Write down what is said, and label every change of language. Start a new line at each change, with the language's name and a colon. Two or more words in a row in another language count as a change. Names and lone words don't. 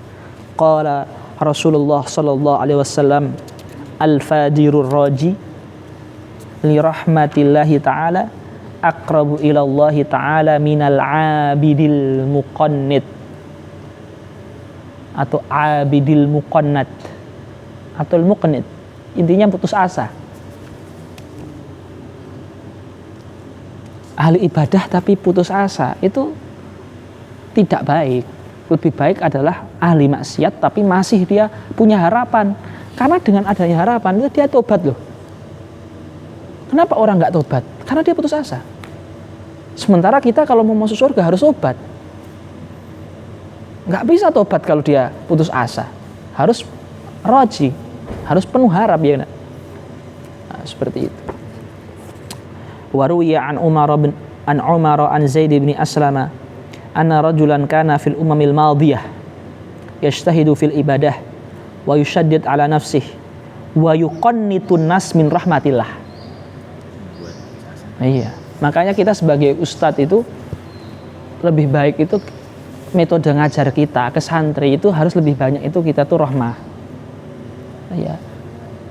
Arabic: قال رسول الله صلى الله عليه وسلم الفاجر الراجي لرحمة الله تعالى أقرب إلى الله تعالى من العابد المقنط atau العابد المقنط atau المقنط,
Indonesian: intinya putus asa. Ahli ibadah tapi putus asa itu tidak baik. Lebih baik adalah ahli maksiat tapi masih dia punya harapan. Karena dengan adanya harapan itu dia tobat loh. Kenapa orang nggak tobat? Karena dia putus asa. Sementara kita kalau mau masuk surga harus tobat. Nggak bisa tobat kalau dia putus asa. Harus roji, harus penuh harap ya. Nah, seperti itu.
Arabic: وروي عن عمر عن زيد بن أسلم أن رجلا كان في الأمم الماضية يجتهد في العبادة ويشدد على نفسه ويقنط الناس من رحمة الله.
Indonesian: Iya, makanya kita sebagai ustadz itu lebih baik itu metode ngajar kita ke santri itu harus lebih banyak itu kita tuh rahmah.